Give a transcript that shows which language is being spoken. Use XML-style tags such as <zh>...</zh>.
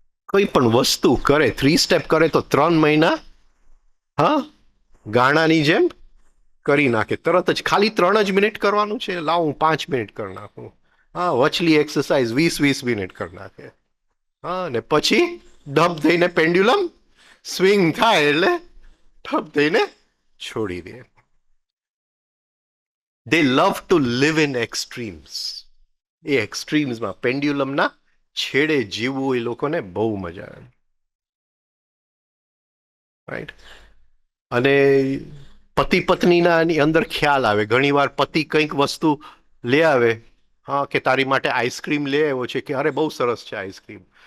<gu>કોઈ પણ વસ્તુ કરે, 3 સ્ટેપ કરે તો 3 મહિના હા ગાણાની જેમ કરી નાખે. તરત જ ખાલી 3 જ મિનિટ કરવાનું છે, લાવ હું 5 મિનિટ કરી નાખું. હા, વચલી એક્સરસાઇઝ 20 મિનિટ કરી નાખે. હા, ને પછી ડબ થઈને પેન્ડ્યુલમ સ્વિંગ થાય એટલે ડબ થઈને છોડી દે.</gu> <en>they love to live in extremes.</en> <gu>એ એક્સ્ટ્રીમ્સમાં પેન્ડ્યુલમના છેડે જીવવું એ લોકોને બહુ મજા આવે. રાઈટ, અને પતિ પત્નીના અંદર ખ્યાલ આવે. ઘણી વાર પતિ કંઈક વસ્તુ લે આવે, હા, કે તારી માટે આઈસ્ક્રીમ લે આવ્યો છે, કે અરે બહુ સરસ છે આઈસ્ક્રીમ.</gu>